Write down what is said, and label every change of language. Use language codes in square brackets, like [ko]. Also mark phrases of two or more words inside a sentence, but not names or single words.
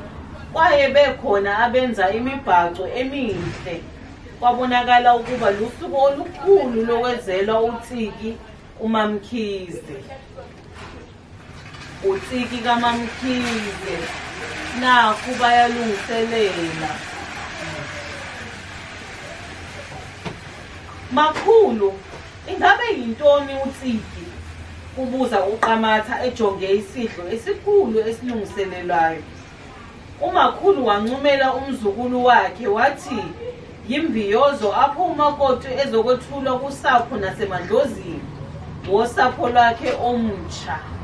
[xh] Kwaye bekhona abenza imibhaco emihle. Kwabonakala ukuba lusuku olukhulu lokwenzelwa uTsiki uMamkhize. uTsiki kaMamkhize nakhu bayalungiselela. Makhulu, ingabe yintoni uTsiki? Kubuza uQamatha ejonge isidlo esikhulu esilungiselelwayo. Umakhulu wancumela umzukulu wakhe wathi yimbiyozo apho umakoti ezokwethulwa kusapho nasemadlozini wosapho lwakhe omutsha.